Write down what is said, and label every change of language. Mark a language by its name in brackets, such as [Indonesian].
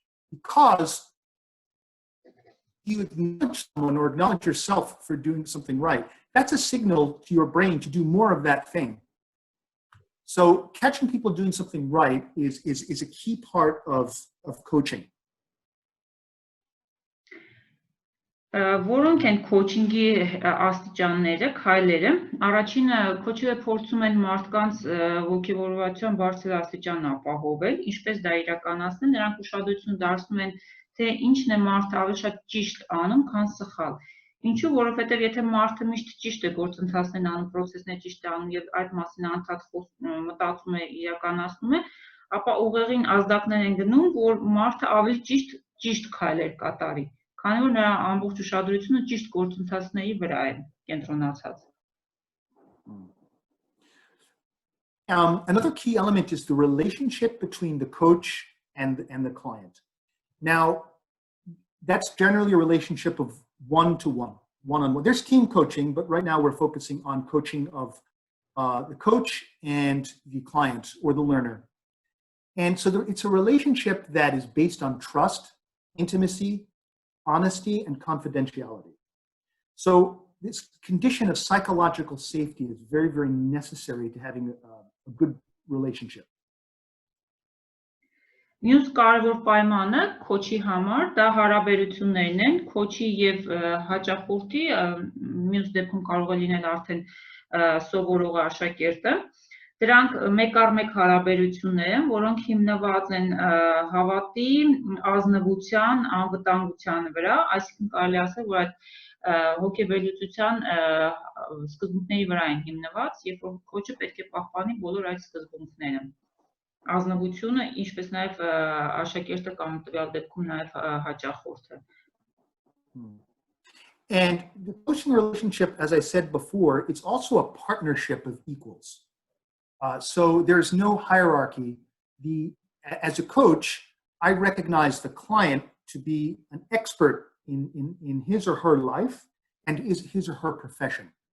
[English] Because you acknowledge someone or acknowledge yourself for doing something right, that's a signal to your brain to do more of that thing. So catching people doing something right is a key part of coaching. [Armenian] Որոնք են քոչինգի աստիճանները, քայլերը։ Առաջինը քոչերը փորձում են մարդկանց ոգևորվածության բարձր աստիճան ապահովել, ինչպես դա իրականացնել, նրանք ուշադրություն դարձնում են, թե ինչն է մարդը ավելի շատ ճիշտ անում, քան սխալ։ Ինչու, որովհետև եթե մարդը միշտ ճիշտ է գործընթացներն անում, պրոցեսներ ճիշտ է անում եւ այդ մասին անդադ մտածում է, իրականացնում է, ապա ուղեղին ազդակներ են գնում, որ մարդը ավելի ճիշտ քայլեր կատարի։ Քանի որ նրա ամբողջ ուշադրությունը ճիշտ գործընթացների վրա է կենտրոնացած։ [English] Another key element is the relationship between the coach and the client. Now, that's generally a relationship of one-to-one, one-on-one. There's team coaching, but right now we're focusing on coaching of the coach and the client or the learner. And so it's a relationship that is based on trust, intimacy, honesty, and confidentiality. So this condition of psychological safety is very, very necessary to having a good relationship. [Armenian] Մյուս կարևոր պայմանը քոչի համար դա հարաբերություններն են, քոչի եւ հաճախորդի, մյուս դեպքում կարող է լինել արդեն սովորողը աշակերտը։ Դրանք մեկ առ մեկ հարաբերություններ են, որոնք հիմնված են հավատի, ազնվության, անվտանգության վրա, այսինքն կարելի ասել, որ այդ հոգեբերության սկզբունքների վրա են հիմնված, երբ որ քոչը պետք է պահպանի բոլոր այդ սկզբունքները։ Ազնվությունը, ինչպես նաև աշակերտը կամ տվյալ դեպքում նաև հաճախորդը։ [English] And the coaching relationship, as I said before, it's also a partnership of equals. So there's no hierarchy. As a coach, I recognize the client to be an expert in his or her life and his or her profession.